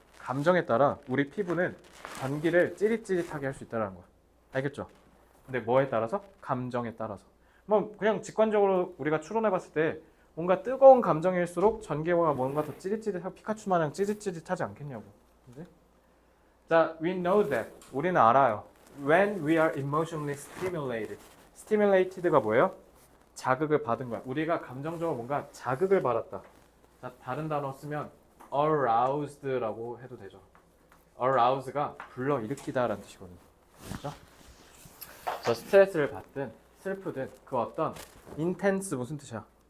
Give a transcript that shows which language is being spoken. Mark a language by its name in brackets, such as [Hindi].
[Korean] 감정에 따라 우리 피부는 전기를 찌릿찌릿하게 할 수 있다는 거야. 알겠죠? 근데 뭐에 따라서? 감정에 따라서. 뭐 그냥 직관적으로 우리가 추론해 봤을 때 뭔가 뜨거운 감정일수록 전기가 뭔가 더 찌릿찌릿하고 피카츄 마냥 찌릿찌릿하지 않겠냐고. 그치? 자, [English] we know that. [Korean] 우리는 알아요. [English] When we are emotionally stimulated. [Korean] stimulated가 뭐예요? 자극을 받은 거야. 우리가 감정적으로 뭔가 자극을 받았다. 자, 다른 단어 쓰면 aroused라고 해도 되죠. arouse가 불러일으키다라는 뜻이거든요. 그렇죠? 저 스트레스를 받든 슬프든 그 어떤 intense 무슨 뜻이야?